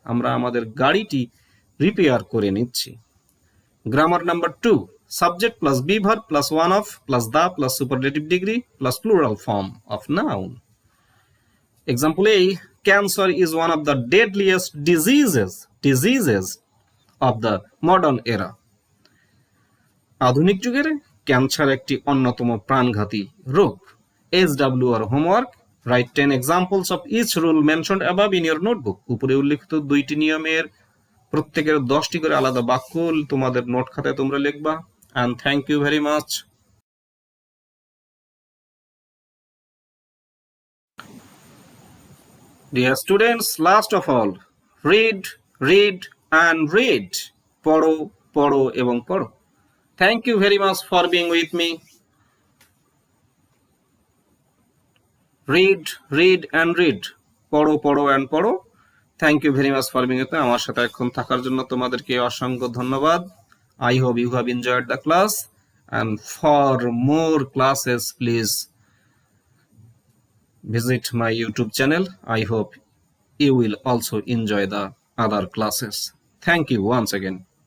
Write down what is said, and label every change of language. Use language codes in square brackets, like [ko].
[bn] আমরা আমাদের গাড়িটি রিপেয়ার করে নিচ্ছি। [en] Grammar number 2. Subject plus be verb plus one of plus the plus superlative degree plus plural form of noun. Example A. Cancer is one of the deadliest diseases of the modern era. [bn] আধুনিক যুগের cancer একটি অন্যতম প্রাণঘাতী রোগ। [en] SWR homework. Write 10 examples of each rule mentioned above in your notebook. [bn] উপরে উল্লিখিত 2টি নিয়মের প্রত্যেকের 10টি করে আলাদা বাক্য তোমাদের নোট খাতায় তোমরা লিখবা। [en] And thank you very much. Dear students, last of all, read and read. [bn] পড়ো পড়ো এবং পড়ো। [en] Thank you very much for being with me. Read and read. [bn] পড়ো [en] and পড়ো। Thank you very much for being with me. [bn] আমার সাথে এখন থাকার জন্য তোমাদেরকে অসংখ্য ধন্যবাদ। [en] I hope you have enjoyed the class, and for more classes please visit my YouTube channel. I hope you will also enjoy the other classes. Thank you once again.